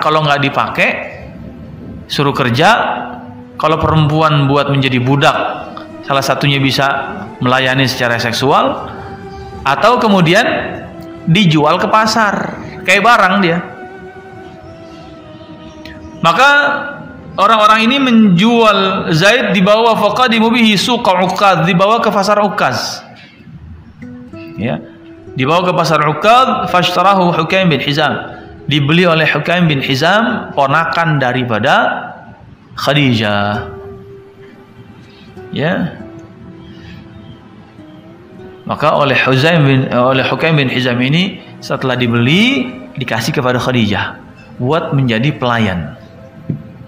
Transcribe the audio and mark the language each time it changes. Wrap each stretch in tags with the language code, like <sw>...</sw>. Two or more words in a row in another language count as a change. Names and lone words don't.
<id>Kalau nggak dipakai, suruh kerja. Kalau perempuan buat menjadi budak, salah satunya bisa melayani secara seksual, atau kemudian dijual ke pasar kayak barang dia. Maka orang-orang ini menjual Zaid, dibawa</id> <ar>فقدموا به سوق عكاظ,</ar> <id>dibawa ke pasar Ukaz, ya, dibawa ke pasar Uqad,</id> <ar>فاشتراه حكيم بن حزام,</ar> <id>dibeli oleh Hukaim bin Hizam, ponakan daripada Khadijah, ya. Maka oleh Hukaim bin Hizam ini, setelah dibeli, dikasih kepada Khadijah buat menjadi pelayan.</id>